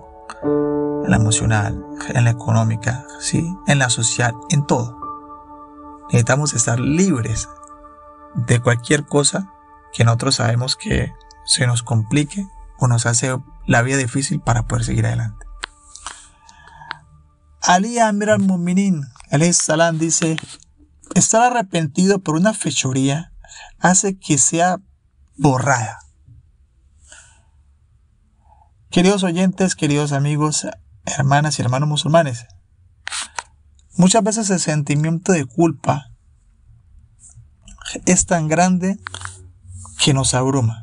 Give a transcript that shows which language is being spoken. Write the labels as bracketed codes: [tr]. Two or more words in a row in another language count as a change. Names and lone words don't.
[es] En la emocional, en la económica, ¿sí? En la social, en todo. Necesitamos estar libres de cualquier cosa que nosotros sabemos que se nos complique o nos hace la vida difícil para poder seguir adelante. Ali [ar] أمير المؤمنين عليه السلام [es] dice: estar arrepentido por una fechoría hace que sea borrada. Queridos oyentes, queridos amigos, hermanas y hermanos musulmanes, muchas veces el sentimiento de culpa es tan grande que nos abruma.